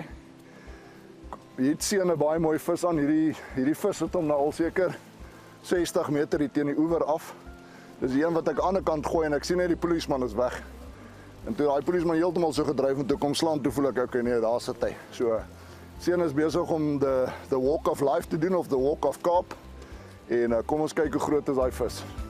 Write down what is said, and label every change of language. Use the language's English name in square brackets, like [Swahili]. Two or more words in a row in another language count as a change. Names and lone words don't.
[Afrikaans] Hier sien 'n baie mooi vis aan. Hierdie vis het hom nou al seker 60 meter hier teen die oewer af. Dis die een wat ek aan die ander kant gooi en ek sien net die polisieman is weg. En toe daai polisieman heeltemal so gedryf en toe kom slaan, toe voel ek okay, nee, daar sit hy. So seun is besig om [English] the walk of life [Afrikaans] te doen of [English] the walk of Kaap. [Afrikaans] En kom ons kyk hoe groot is daai vis.